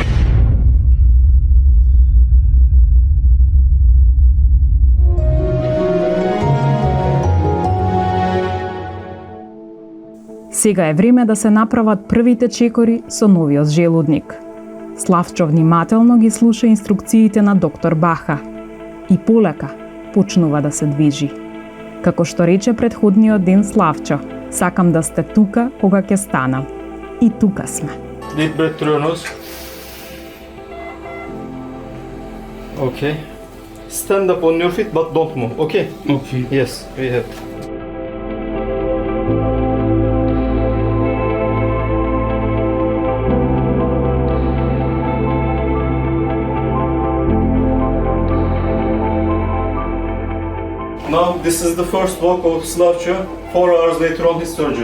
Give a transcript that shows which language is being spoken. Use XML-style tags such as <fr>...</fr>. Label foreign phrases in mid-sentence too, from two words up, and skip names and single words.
<mk>Сега е време да се направат првите чекори со новиот желудник. Славчо внимателно ги слуша инструкциите на доктор Баха и полека почнува да се движи. Како што рече предходниот ден Славчо, сакам да сте тука кога ќе станам. И тука сме.</mk> <en>Deep breath through your nose. Okay. Stand up on your feet but don't move. Okay? Okay. Yes, we have. Now this is the first walk of Slavcho 4 hours later on his surgery.</en>